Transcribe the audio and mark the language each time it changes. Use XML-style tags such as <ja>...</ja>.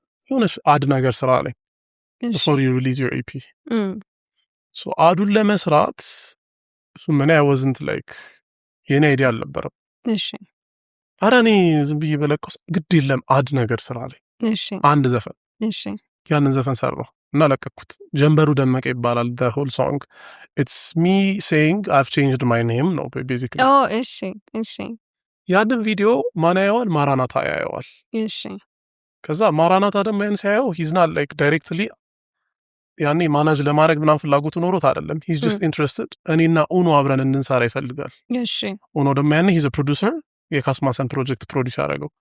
<am>የሆነች አድ ነገር ስራ አለኝ</am> <en>before you release your EP so</en> <am>አዱን ለመስራት እሱ ምን</am> <en>wasn't like</en> <am>የኔ አይዲያ አልነበረም እሺ ኧረ እኔ ዝም ብዬ በለቀስ ግድ የለም አድ ነገር ስራ አለኝ እሺ አንድ ዘፈን እሺ ያንን ዘፈን ሰራሁ እና ለቀኩት</am> <en>ጀንበሩ ደመቀ</en> <am>ይባላል</am> <en>the whole song it's me saying I've changed my name</en> <am>ነው</am> <en>basically</en> <am>እሺ ያንን ቪዲዮ ማን ያየዋል ማራናታ ያየዋል እሺ ከዛ ማራናታ ደግሞ ያን ሲያየው</am> <en>he's not like directly</en> <am>ያኔ ማናጅ ለማድረግ ምናምን ፍላጎቱ ኖሮት አይደለም</am> <en>he's just interested</en> <am>እኔና ኡኖ አብረን እንድንሰራ ይፈልጋል እሺ ኡኖ ደግሞ ያኔ</am> <en>he's a producer</en> <am>የካስማሰን ፕሮጀክት ፕሮዲዩስ ያደረገው</am>